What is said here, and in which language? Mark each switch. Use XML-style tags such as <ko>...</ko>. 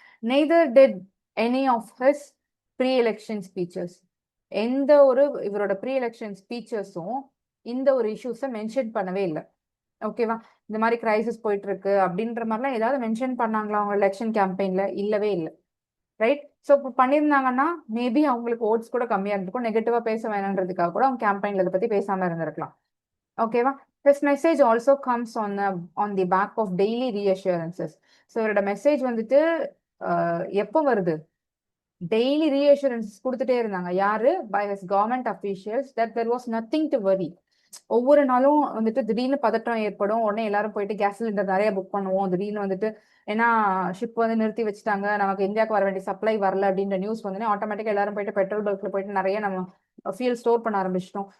<en>neither did any of his pre election speeches,</en> <ta>எந்த ஒரு இவரோட ப்ரீ எலெக்ஷன் ஸ்பீச்சஸும் இந்த ஒரு இஷ்யூஸை மென்ஷன் பண்ணவே இல்லை. ஓகேவா? இந்த மாதிரி கிரைசிஸ் போயிட்டு இருக்கு அப்படின்ற மாதிரிலாம் ஏதாவது மென்ஷன் பண்ணாங்களா அவங்க எலெக்ஷன் கேம்பெயின்ல? இல்லவே இல்லை, ரைட்? ஸோ இப்போ பண்ணியிருந்தாங்கன்னா மேபி அவங்களுக்கு ஓட்ஸ் கூட கம்மியா இருந்திருக்கும், நெகட்டிவா பேச வேணான்றதுக்காக கூட அவங்க கேம்பெயின்ல இதை பத்தி பேசாம இருந்திருக்கலாம். ஓகேவா?</ta> <en>This message also comes on the back of daily reassurances.</en> <ta>So இவரோட மெசேஜ் வந்துட்டு எப்போ வருது? டெய்லி ரீஅஷூரன்ஸ் கொடுத்துட்டே இருந்தாங்க. யாரு?</ta> <en>By his government officials, that there was nothing to worry.</en> <ta>ஒவ்வொரு நாளும் வந்துட்டு திடீர்னு பதட்டம் ஏற்படும். உடனே எல்லாரும் போயிட்டு கேஸ் சிலிண்டர் நிறைய புக் பண்ணுவோம். திடீர்னு வந்துட்டு ஏன்னா ஷிப் வந்து நிறுத்தி வச்சுட்டாங்க, நமக்கு இந்தியாவுக்கு வர வேண்டிய சப்ளை வரல அப்படின்ற நியூஸ் வந்து ஆட்டோமேட்டிக்கா எல்லாரும் போயிட்டு பெட்ரோல் பங்க்ல போயிட்டு நிறைய நம்ம ஃபியூல் ஸ்டோர் பண்ண ஆரம்பிச்சிட்டோம்.</ta>